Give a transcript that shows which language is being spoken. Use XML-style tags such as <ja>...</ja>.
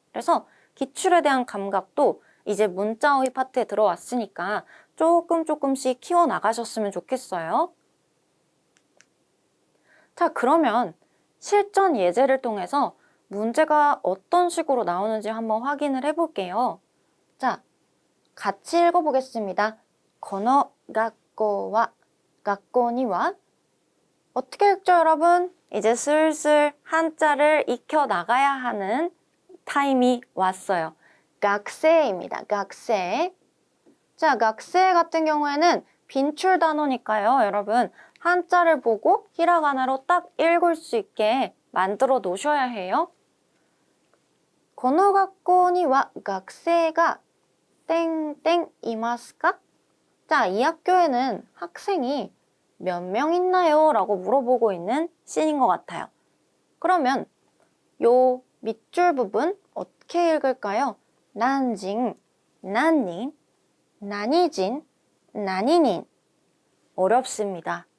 <ko>그래서 기출에 대한 감각도 이제 문자어휘 파트에 들어왔으니까 조금씩 키워나가셨으면 좋겠어요. 자, 그러면 실전 예제를 통해서 문제가 어떤 식으로 나오는지 한번 확인을 해볼게요. 자, 같이 읽어보겠습니다.</ko> <ja>この学校は 学校には</ja> <ko>어떻게 읽죠, 여러분? 이제 슬슬 한자를 익혀 나가야 하는 타임이 왔어요. 학생입니다. 학생. 자, 학생 같은 경우에는 빈출 단어니까요, 여러분. 한자를 보고 히라가나로 딱 읽을 수 있게 만들어 놓으셔야 해요.</ko> <ja>この学校には学生が땡땡いますか?</ja> <ko>자, 이 학교에는 학생이 몇 명 있나요? 라고 물어보고 있는 씬인 것 같아요. 그러면 요 밑줄 부분 어떻게 읽을까요? 난징, 난닝, 나니진, 나니닌. 어렵습니다.</ko>